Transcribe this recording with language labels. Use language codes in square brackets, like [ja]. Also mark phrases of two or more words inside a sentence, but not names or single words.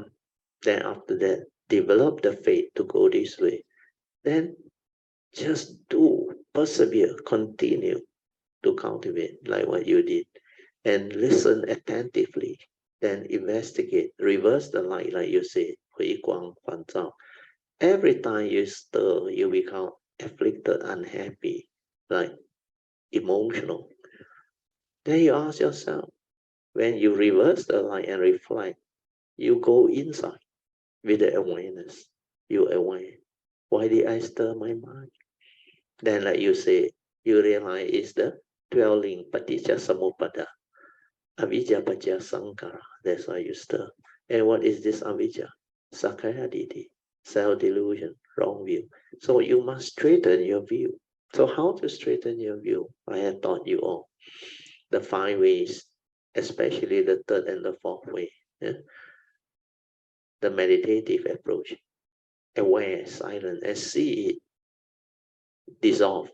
[en] Then after that, develop the faith to go this way. Then just do, persevere, continue to cultivate like what you did, and listen attentively, then investigate, reverse the light like you say, [zh] 回光返照. [en] Every time you stir, you become afflicted, unhappy, like emotional. Then you ask yourself, when you reverse the light and reflect, you go inside with the awareness. You aware. Why did I stir my mind? Then like you say, you realize it's the dwelling [pi] paticca samuppada. Avijja pacca sankara. [en] That's why you stir. And what is this avijja? [pi] Sakaya ditti, [en] self-delusion, wrong view. So you must straighten your view. So how to straighten your view? I have taught you all. The 5 ways, especially the 3rd and the 4th way. Yeah? The meditative approach. Aware, silent, and see it dissolve.